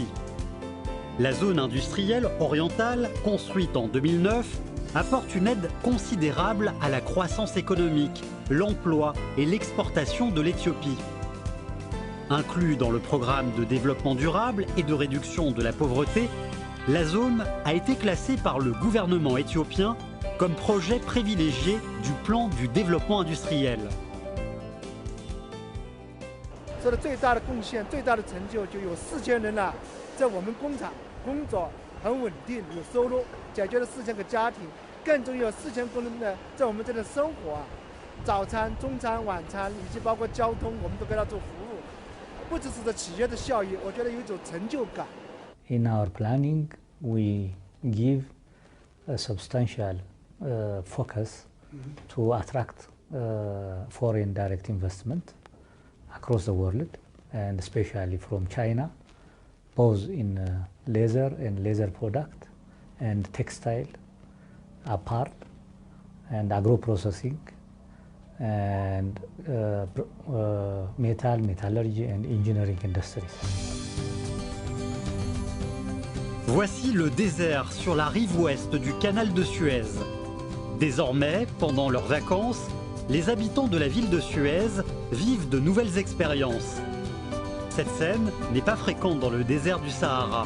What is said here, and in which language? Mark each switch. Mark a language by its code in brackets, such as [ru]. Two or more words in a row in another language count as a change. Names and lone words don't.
[fr] La zone industrielle orientale, construite en 2009, apporte une aide considérable à la croissance économique, l'emploi et l'exportation de l'Éthiopie. Inclus dans le programme de développement durable et de réduction de la pauvreté, la zone a été classée par le gouvernement éthiopien comme projet privilégié du plan du développement industriel. [zh] 做的最大的贡献、最大的成就，就有4000人在我们工厂工作很稳定，有收入，解决了4000个家庭，更重要4000工人的在我们这里生活啊，早餐、中餐、晚餐以及包括交通，我们都给他做服务，不只是这企业的效益，我觉得有一种成就感。 [en] In our planning, we give a substantial focus to attract foreign direct investment across the world, and especially from China, both in leather and leather product, and textile, apparel, and agro-processing, and metal, metallurgy, and engineering industries. [fr] Voici le désert sur la rive ouest du canal de Suez. Désormais, pendant leurs vacances, les habitants de la ville de Suez vivent de nouvelles expériences. Cette scène n'est pas fréquente dans le désert du Sahara.